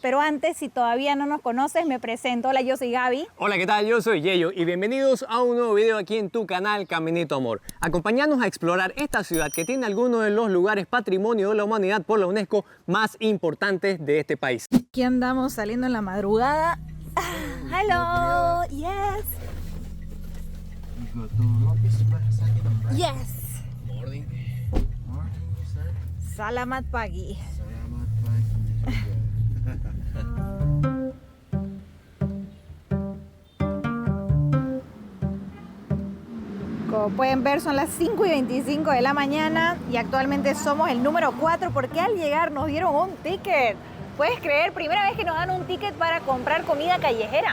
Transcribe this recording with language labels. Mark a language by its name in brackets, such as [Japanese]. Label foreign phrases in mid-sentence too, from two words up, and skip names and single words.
[Spanish] Pero antes, si todavía no nos conoces, me presento. Hola, yo soy Gaby. Hola, ¿qué tal? Yo soy Yeyo y bienvenidos a un nuevo video aquí en tu canal Caminito Amor. Acompáñanos a explorar esta ciudad que tiene algunos de los lugares patrimonio de la humanidad por la UNESCO más importantes de este país. Aquí andamos saliendo en la madrugada. [English] Hello, yes. Yes. Morning. Morning, sir. [Indonesian] Salamat pagi. Selamat pagi juga. [Spanish] Como pueden ver, son las 5:25 de la mañana y actualmente somos el número 4 porque al llegar nos dieron un ticket. ¿Puedes creer? Primera vez que nos dan un ticket para comprar comida callejera.